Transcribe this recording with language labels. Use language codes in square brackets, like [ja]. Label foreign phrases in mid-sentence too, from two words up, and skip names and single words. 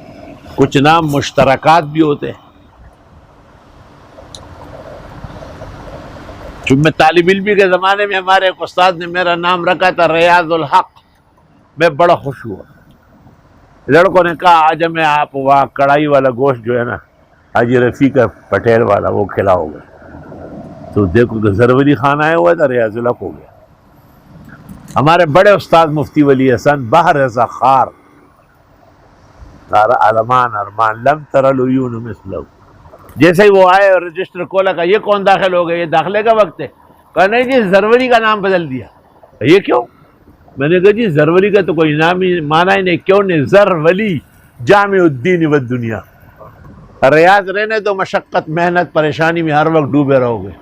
[ur] کچھ نام مشترکات بھی ہوتے ہیں۔ جب میں طالب علمی کے زمانے میں ہمارے ایک استاد نے میرا نام رکھا تھا ریاض الحق، میں بڑا خوش ہوا۔ لڑکوں نے کہا آج ہمیں آپ وہاں کڑھائی والا گوشت جو ہے نا حاجی رفیق پٹیل والا وہ کھلاؤ گے، تو دیکھو کہ زرولی خان آیا ہوا تھا، ریاض الحق ہو گیا۔ ہمارے بڑے استاد مفتی ولی حسن بحر زخار، [ar] علمان ارمان لم تر العیون مثلہ، [ur] جیسے ہی وہ آئے اور رجسٹر کھولا، کہا یہ کون داخل ہو گئے، یہ داخلے کا وقت ہے؟ کہا نہیں جی زرولی کا نام بدل دیا۔ یہ کیوں؟ میں نے کہا جی زرولی کا تو کوئی نام ہی مانا ہی نہیں، کیوں نہیں؟ زرولی [ar] جامع الدین والدنیا، [ur] ریاض رہنے تو مشقت محنت پریشانی میں ہر وقت ڈوبے رہو گے۔